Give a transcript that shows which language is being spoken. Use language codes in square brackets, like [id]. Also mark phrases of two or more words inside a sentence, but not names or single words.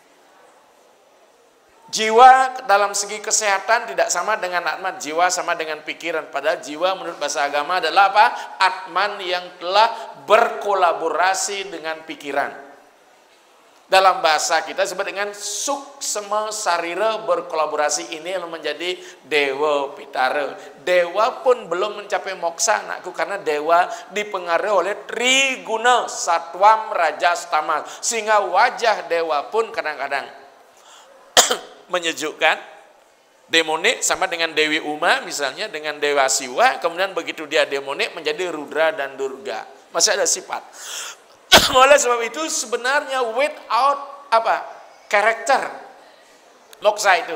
[id] Jiwa dalam segi kesehatan tidak sama dengan atman. Jiwa sama dengan pikiran. Padahal jiwa menurut bahasa agama adalah apa? Atman yang telah berkolaborasi dengan pikiran. Dalam bahasa kita sebut dengan suksma sarira berkolaborasi. Ini yang menjadi dewa pitara. Dewa pun belum mencapai moksa anakku, karena dewa dipengaruhi oleh triguna satwam rajas tamas. Sehingga wajah dewa pun kadang-kadang menyejukkan, demonik sama dengan Dewi Uma misalnya, dengan Dewa Siwa, kemudian begitu dia demonik menjadi Rudra dan Durga. Masih ada sifat. Oleh sebab itu sebenarnya without karakter moksa itu.